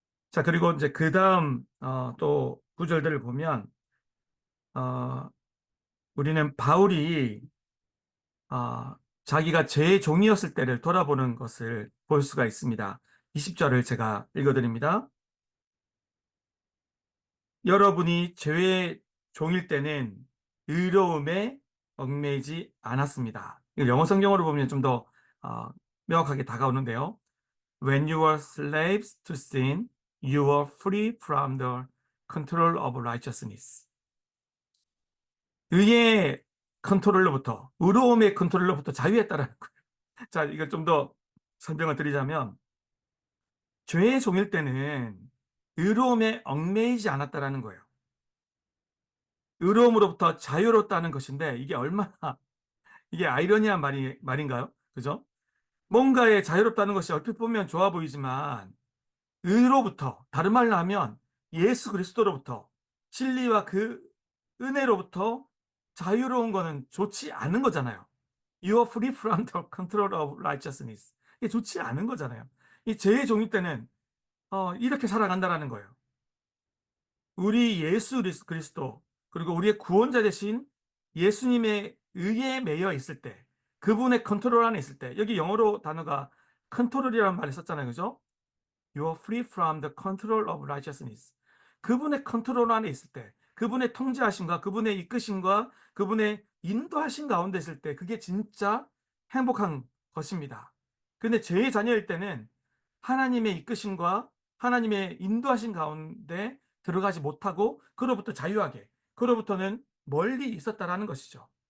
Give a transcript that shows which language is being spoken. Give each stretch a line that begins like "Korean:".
Korean: 자, 그리고 이제 그 다음 또 구절들을 보면 우리는 바울이 자기가 죄의 종이었을 때를 돌아보는 것을 볼 수가 있습니다. 20절을 제가 읽어드립니다. 여러분이 죄의 종일 때는 의로움에 얽매이지 않았습니다. 이걸 영어 성경으로 보면 좀 더 명확하게 다가오는데요.
English: When you were slaves to sin, you were free from the control of righteousness.
Korean: 의의 컨트롤로부터, 의로움의 컨트롤로부터 자유했다라는 거예요. 자, 이걸 좀 더 설명을 드리자면, 죄의 종일 때는 의로움에 얽매이지 않았다라는 거예요. 의로움으로부터 자유롭다는 것인데, 이게 아이러니한 말인가요? 그죠? 뭔가에 자유롭다는 것이 얼핏 보면 좋아 보이지만, 의로부터, 다른 말로 하면 예수 그리스도로부터, 진리와 그 은혜로부터 자유로운 거는 좋지 않은 거잖아요.
English: You are free from the control of righteousness.
Korean: 이게 좋지 않은 거잖아요. 이 죄의 종일 때는 이렇게 살아간다라는 거예요. 우리 예수 그리스도 그리고 우리의 구원자 되신 예수님의 의에 매여 있을 때, 그분의 컨트롤 안에 있을 때, 여기 영어로 단어가 컨트롤이라는 말을 썼잖아요. 그죠?
English: You are free from the control of righteousness.
Korean: 그분의 컨트롤 안에 있을 때, 그분의 통제하심과 그분의 이끄심과 그분의 인도하심 가운데 있을 때, 그게 진짜 행복한 것입니다. 근데 죄의 자녀일 때는 하나님의 이끄심과 하나님의 인도하심 가운데 들어가지 못하고 그로부터 자유하게, 그로부터는 멀리 있었다라는 것이죠.